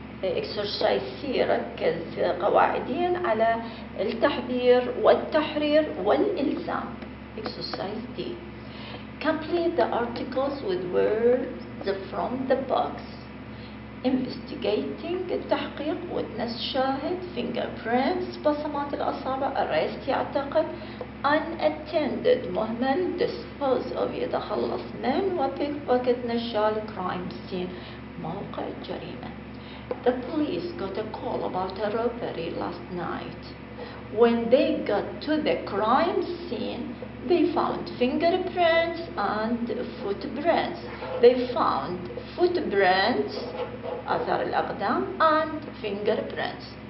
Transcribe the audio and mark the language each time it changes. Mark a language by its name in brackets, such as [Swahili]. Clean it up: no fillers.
[Arabic] exercise C ركز قواعديا على التحذير والتحرير والإلزام. [English] exercise D. Complete the articles with words from the box. [Arabic] Investigating التحقيق, witness شاهد, fingerprints بصمات الأصابع, arrest يعتقل, unattended مهمل, dispose of يتخلص من, وpickpocket نشال, crime scene موقع الجريمة. [English] The police got a call about a robbery last night. When they got to the crime scene, they found fingerprints and footprints. They found footprints, آثار الأقدام, and fingerprints.